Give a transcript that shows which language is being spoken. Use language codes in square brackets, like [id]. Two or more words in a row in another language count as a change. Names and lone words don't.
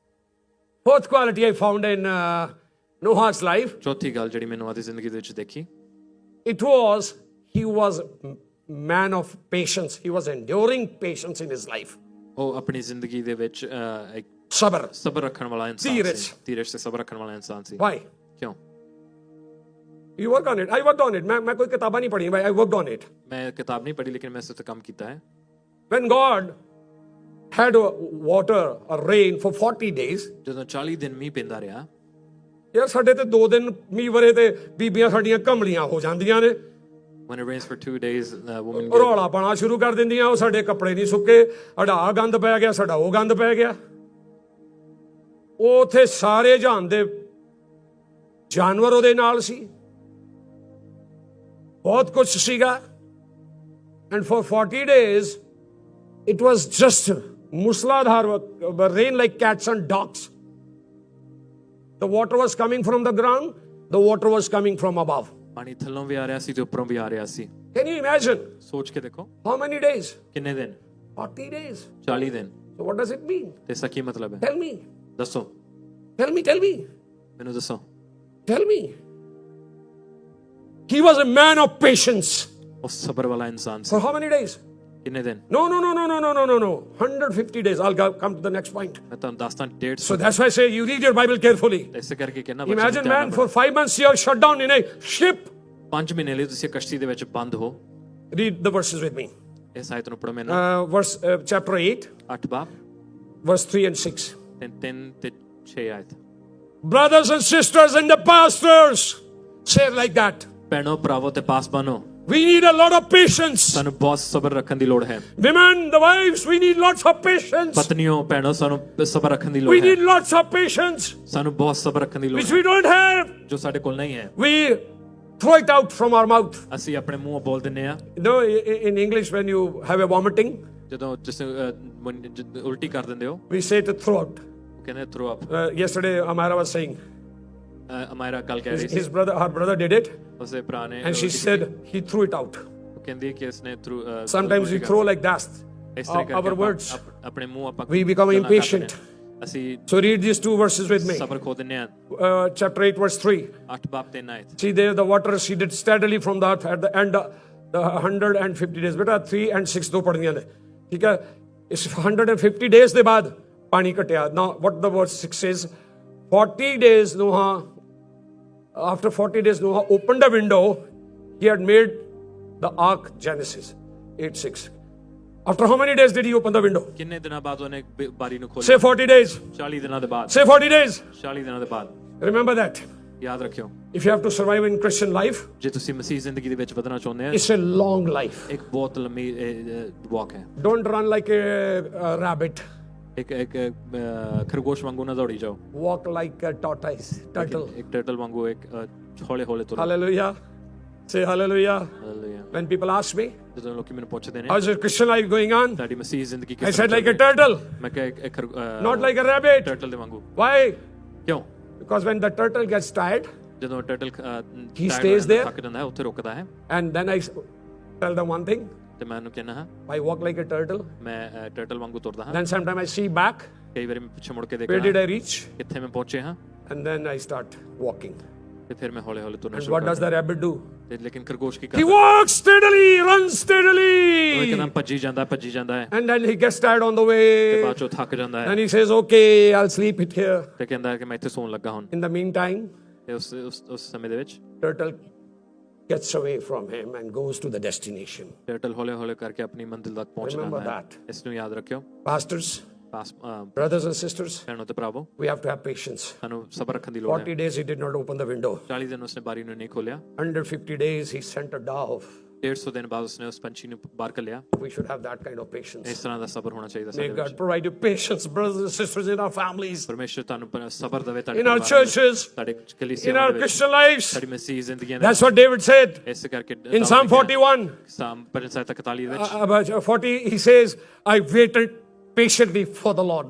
[en] Fourth quality I found in Noah's life. [pa] ਚੌਥੀ ਗੱਲ ਜਿਹੜੀ ਮੈਂ ਨੋਆ ਦੀ ਜ਼ਿੰਦਗੀ ਦੇ ਵਿੱਚ ਦੇਖੀ, [en] It was, he was man of patience. He was enduring patience in his life. [pa] ਉਹ ਆਪਣੀ ਜ਼ਿੰਦਗੀ ਦੇ ਵਿੱਚ ਇੱਕ Sabr. ਸਬਰ ਰੱਖਣ ਵਾਲਾ ਇਨਸਾਨ ਧੀਰਜ। ਸੀ, ਧੀਰਜ ਤੇ ਸਬਰ ਰੱਖਣ ਵਾਲਾ ਇਨਸਾਨ ਸੀ। [en] Why? [pa] ਕਿਉਂ? [en] You work on it. I worked on it. [hi] मैं कोई किताबा नहीं पढ़ी, [en] I worked on it. [pa] ਮੈਂ ਕਿਤਾਬ ਨਹੀਂ ਪੜ੍ਹੀ, ਲੇਕਿਨ ਮੈਂ ਇਸ ਤੇ ਕੰਮ ਕੀਤਾ ਹੈ। [en] When God had water, a rain for 40 days, [pa] ਜਦੋਂ 40 ਦਿਨ ਮੀਂਹ ਪੈਂਦਾ ਰਿਹਾ, ਯਾਰ ਸਾਡੇ ਤੇ 2 ਦਿਨ ਮੀਂਹ ਵਰੇ ਤੇ ਬੀਬੀਆਂ ਸਾਡੀਆਂ ਕਮਲੀਆਂ ਹੋ ਜਾਂਦੀਆਂ ਨੇ, [en] when it rains for 2 days, women [pa] ਰੌਲਾ ਪਾਣਾ ਸ਼ੁਰੂ ਕਰ ਦਿੰਦੀਆਂ, ਉਹ ਸਾਡੇ ਕੱਪੜੇ ਨਹੀਂ ਸੁੱਕੇ, ਸਾਡਾ ਆਹ ਗੰਦ ਪੈ ਗਿਆ, ਸਾਡਾ ਉਹ ਗੰਦ ਪੈ ਗਿਆ। ਉਹ ਉੱਥੇ ਸਾਰੇ ਜਹਾਨ ਦੇ ਜਾਨਵਰ ਉਹਦੇ ਨਾਲ ਸੀ, ਬਹੁਤ ਕੁਝ ਸੀਗਾ। [en] And for 40 days, it was just musladhar rain like cats and dogs. The water was coming from the ground, the water was coming from above. [pa] ਪਾਣੀ ਥੱਲੋਂ ਵੀ ਆ ਰਿਹਾ ਸੀ ਤੇ ਉੱਪਰੋਂ ਵੀ ਆ ਰਿਹਾ ਸੀ। [en] Can you imagine? [pa] ਸੋਚ ਕੇ ਦੇਖੋ [en] How many days? [pa] ਕਿੰਨੇ ਦਿਨ? [en] 40 days. [pa] 40 ਦਿਨ। [en] So what does it mean? [pa] ਤੇ ਇਸ ਦਾ ਕੀ ਮਤਲਬ ਹੈ? [en] Tell me. [pa] ਦੱਸੋ, [en] Tell me. [pa] ਮੈਨੂੰ ਦੱਸੋ। [en] Tell me. He was a man of patience. [pa] ਉਹ ਸਬਰ ਵਾਲਾ ਇਨਸਾਨ ਸੀ। [en] For how many days? [pa] ਕਿੰਨੇ ਦਿਨ? [en] No. 150 days. I'll come to the next point. [pa] ਮੈਂ ਤੁਹਾਨੂੰ ਦੱਸਦਾ 150। [en] So that's why I say you read your Bible carefully. [pa] ਇਸੇ ਕਰਕੇ ਕਹਿੰਦਾ [en] Imagine, man, for 5 months you are shut down in a ship. [pa] 5 ਮਹੀਨੇ ਲਈ ਤੁਸੀਂ ਕਸ਼ਤੀ ਦੇ ਵਿੱਚ ਬੰਦ ਹੋ। [en] Read the verses with me. [pa] ਇਸ ਆਇਤ ਨੂੰ ਪੜੋ ਮੈਨੂੰ। [en] Chapter 8, [pa] 8 ਬਾਬ [en] verse 3 and 6. [pa] 3 ਤੇ 6 ਆਇਤ। [en] Brothers and sisters and the pastors, say it like that. [pa] ਭੈਣੋ ਭਰਾਵੋ ਤੇ ਪਾਸਬਾਨੋ, [en] We need a lot of patience. [pa] ਸਾਨੂੰ ਬਹੁਤ ਸਬਰ ਰੱਖਣ ਦੀ ਲੋੜ ਹੈ। [en] Women, the wives, we need lots of patience. [pa] ਪਤਨੀਓ ਭੈਣੋ, ਸਾਨੂੰ ਸਬਰ ਰੱਖਣ ਦੀ ਲੋੜ [en] We [pa] ਹੈ। [en] need lots of patience, [pa] ਸਾਨੂੰ ਬਹੁਤ ਸਬਰ ਰੱਖਣ ਦੀ ਲੋੜ [en] which [pa] ਹੈ [en] we don't have. [pa] ਜੋ ਸਾਡੇ ਕੋਲ ਨਹੀਂ ਹੈ। [en] We throw it out from our mouth. [pa] ਅਸੀਂ ਆਪਣੇ ਮੂੰਹੋਂ ਬੋਲ ਦਿੰਨੇ ਆ। [en] You know, in English, when you have a vomiting, [pa] ਜਦੋਂ ਜਿਸ ਉਲਟੀ ਕਰ ਦਿੰਦੇ ਹੋ, [en] we say to throw out. [pa] ਉਹ ਕਹਿੰਦੇ [en] throw up. Yesterday, Amara was saying, [pa] ਅਮਾਇਰਾ ਕੱਲ ਕਹਿ ਰਹੀ ਸੀ, [en] her brother did it, [pa] ਉਸਦੇ ਭਰਾ ਨੇ [en] and she said he threw it out. [pa] ਉਹ ਕਹਿੰਦੀ ਕਿ ਉਸਨੇ ਥਰੂ [en] Sometimes we throw like that. [pa] ਇਸ ਤਰ੍ਹਾਂ ਕਰਕੇ [en] Our words. [pa] ਆਪਣੇ ਮੂੰਹ ਆਪਾਂ [en] We become [pa] ਗੱਲਾਂ ਕਰਦੇ [en] impatient. [pa] ਨੇ। ਅਸੀਂ [en] So read these 2 verses with me. [pa] ਸਬਰ ਖੋ ਦਿੰਨੇ ਆ। [en] Chapter 8, verse 3. [pa] 8 ਬਾਬ 3 ਆਇਤ। [en] See there, the water receded steadily from the earth at the end of the 150 days. [pa] Beta 3 and 6 ਦੋ ਪੜ੍ਹਨੀਆਂ ਨੇ, ਠੀਕ ਹੈ। ਇਸ 150 days ਦੇ ਬਾਅਦ ਪਾਣੀ ਘਟਿਆ। [en] Now what the verse 6 says, 40 days Noah, after 40 days Noah opened a window. He had made the ark, Genesis 8:6. After how many days did he open the window? [pa] ਕਿੰਨੇ ਦਿਨਾਂ ਬਾਅਦ ਉਹਨੇ ਬਾਰੀ ਨੂੰ ਖੋਲ੍ਹਿਆ? [en] Say 40 days. [pa] 40 ਦਿਨਾਂ ਦੇ ਬਾਅਦ। [en] Say 40 days. [pa] 40 ਦਿਨਾਂ ਦੇ ਬਾਅਦ। [en] Remember that. [pa] ਯਾਦ ਰੱਖਿਓ, [en] If you have to survive in Christian life, [pa] ਜੇ ਤੁਸੀਂ ਮਸੀਹ ਜ਼ਿੰਦਗੀ ਦੇ ਵਿੱਚ ਵਧਣਾ ਚਾਹੁੰਦੇ ਆ, [en] it's a long life. [pa] ਇੱਕ ਬਹੁਤ ਲੰਮੀ ਵਾਕ ਹੈ। [en] Don't run like a rabbit. [pa] ਇੱਕ ਖਰਗੋਸ਼ ਵਾਂਗੂ ਨਾ ਦੌੜੀ ਜਾਓ। [en] Walk like a tortoise, turtle. [pa] ਇੱਕ ਟਰਟਲ ਵਾਂਗੂ ਇੱਕ ਹੌਲੇ ਹੌਲੇ ਤੁਰੋ। [en] Hallelujah. Say hallelujah. [pa] ਹਾਲੇਲੂਇਆ। [en] When people ask me, [pa] ਜਦੋਂ ਲੋਕੀ ਮੈਨੂੰ ਪੁੱਛਦੇ ਨੇ [en] how's your Christian life going on? [pa] ਤੁਹਾਡੀ ਮਸੀਹ ਜ਼ਿੰਦਗੀ [en] I [pa] ਕਿਸ [en] said [pa] ਤਰ੍ਹਾਂ [en] like a [pa] ਚੱਲ ਰਹੀ ਹੈ? [en] turtle, [pa] ਮੈਂ ਕਿਹਾ ਇੱਕ [en] not like a rabbit. [pa] ਟਰਟਲ ਦੇ ਵਾਂਗੂ। [en] Why? [pa] ਕਿਉਂ? [en] Because when the turtle gets tired, [pa] ਜਦੋਂ ਟਰਟਲ [en] He stays there. [pa] ਥੱਕ ਜਾਂਦਾ ਹੈ, ਉੱਥੇ ਰੁਕਦਾ ਹੈ। [en] and then I tell them one thing, [pa] ਤੇ ਮੈਂ ਉਹਨੂੰ ਕਹਿੰਦਾ ਹਾਂ, [en] I walk like a turtle. [pa] ਮੈਂ ਟਰਟਲ ਵਾਂਗੂ ਤੁਰਦਾ ਹਾਂ। [en] Then sometime I see back, [pa] ਕਈ ਵਾਰੀ ਮੈਂ ਪਿੱਛੇ ਮੁੜ ਕੇ [en] where did [pa] ਦੇਖਦਾ [en] I reach? [pa] ਕਿੱਥੇ ਮੈਂ ਪਹੁੰਚੇ ਹਾਂ, [en] And then I start walking. [pa] ਤੇ ਫਿਰ ਮੈਂ ਹੌਲੇ ਹੌਲੇ ਤੁਰਨਾ [en] And [pa] ਸ਼ੁਰੂ [en] what does the rabbit do? [pa] ਤੇ ਲੇਕਿਨ ਖਰਗੋਸ਼ ਕੀ [en] He [pa] ਕਰਦਾ? [en] walks steadily, runs [pa] ਉਹ [en] steadily. [pa] ਕਹਿੰਦਾ ਭੱਜੀ ਜਾਂਦਾ ਹੈ, [en] And then he gets tired on the [pa] ਤੇ [en] way. [pa] ਬਾਅਦ ਚੋਂ ਥੱਕ ਜਾਂਦਾ ਹੈ, [en] And he says, okay, I'll sleep it here. [pa] ਤੇ ਕਹਿੰਦਾ ਹੈ ਕਿ ਮੈਂ ਇੱਥੇ ਸੌਣ ਲੱਗਾ ਹੁਣ। [en] In the meantime, [pa] ਤੇ ਉਸ ਸਮੇਂ ਦੇ ਵਿੱਚ [en] turtle gets away from him and goes to the destination. [pa] ਟਰਟਲ ਹੌਲੇ ਹੌਲੇ ਕਰਕੇ ਆਪਣੀ ਮੰਜ਼ਿਲ ਤੱਕ ਪਹੁੰਚ [en] Remember [pa] ਜਾਂਦਾ ਹੈ। [en] that. [pa] ਇਸ ਨੂੰ ਯਾਦ ਰੱਖਿਓ [en] Pastors, brothers and sisters, [pa] ਭੈਣੋ ਤੇ ਭਰਾਵੋ, [en] we have to have patience. [pa] ਸਾਨੂੰ ਸਬਰ ਰੱਖਣ ਦੀ ਲੋੜ ਹੈ। [en] 40 days he did not open the window. [pa] 40 ਦਿਨ ਉਸਨੇ ਬਾਰੀ ਨੂੰ ਨਹੀਂ ਖੋਲਿਆ। [en] 150 days he sent a dove. [pa] 150 ਦਿਨ ਬਾਅਦ ਉਸਨੇ ਉਸ ਪੰਛੀ ਨੂੰ ਬਾਹਰ ਕੱਲਿਆ। [en] We should have that kind of patience. [pa] ਇਸ ਤਰ੍ਹਾਂ ਦਾ ਸਬਰ ਹੋਣਾ ਚਾਹੀਦਾ [en] May [pa] ਸਾਡੇ [en] God [pa] ਵਿੱਚ। [en] provide you patience, brothers and sisters, in our families, [pa] ਪਰਮੇਸ਼ਰ ਤੁਹਾਨੂੰ ਸਬਰ ਦੇਵੇ ਤੁਹਾਡੇ [en] in our [pa] ਪਰਿਵਾਰਾਂ ਵਿੱਚ, [en] churches, [pa] ਤੁਹਾਡੇ [en] in [pa] ਕਲੀਸਿਆਂ [en] our [pa] ਦੇ ਵਿੱਚ, [en] Christian lives. [pa] ਸਾਡੀ ਮਸੀਹ ਜ਼ਿੰਦਗੀਆਂ ਦੇ [en] That's what David said [pa] ਇਸ ਕਰਕੇ [en] in Psalm 41. [pa] ਸਾਮ 41 ਦੇ ਵਿੱਚ [en] About 40, he says, I waited patiently for the Lord.